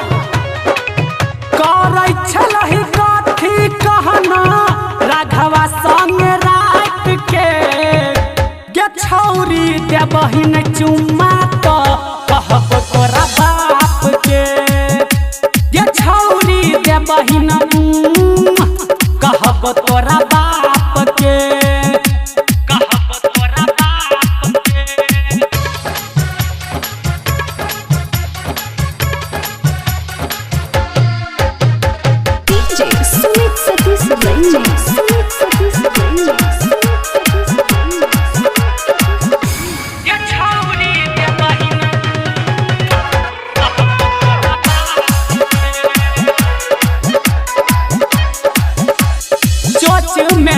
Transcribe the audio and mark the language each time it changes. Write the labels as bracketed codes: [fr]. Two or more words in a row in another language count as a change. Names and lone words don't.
[mai] कर छलहि कथी कहना राघवा संग रात के गे छौरी दे बहिन चुम्मा तो कहब तोरा बाप के गे छौरी दे बहिन कहब तोरा बाप के कहब तोरा बाप के। [en] DJ Sweet Satish Remix, Sweet Satish Remix, [mai] ये छौरी दे बहिन चोच में